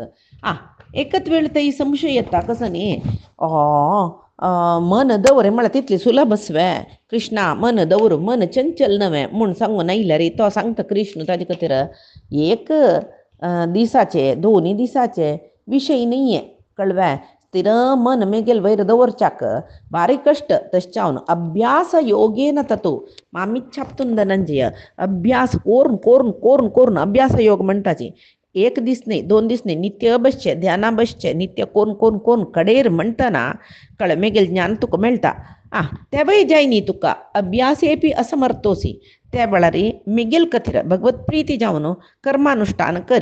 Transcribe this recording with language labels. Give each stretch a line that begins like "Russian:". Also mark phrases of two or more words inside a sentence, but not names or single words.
Konkani: एकच वेळ थंय संशय येता कसो न्ही मन दवर म्हळ्यार तितलें सुलभ स्वे कृष्णा मन दवर मन चंचल नवें म्हूण सांगून आयल्यार तो सांगता कृष्ण ताजे खातीर एक दिसाचे दोनी दिसाचे विशय न्ही कळ्ळें. स्थिर मन मेगेल वयर दवरच्याक भारी कश्ट. तशें जावन
Sanskrit: अभ्यास योगेन ततो मामिच्छाप्तून धनंजय.
Konkani: अभ्यास कोरून कोरून कोरून कोरून अभ्यास योग म्हणटाची. एक दीस न्ही दोन दीस न्ही नित्य बसचें ध्याना बसचें नित्य कोरून कोरून कोरून कडेर म्हणटना कळ्ळें मेगेल ज्ञान तुका मेळटा. तेवय जाय न्ही तुका
Sanskrit: अभ्यासेपी असमर्थोसी.
Konkani: त्या वेळार मेगेल खातीर भगवत प्रिती जावन कर्मानुश्ठान करी.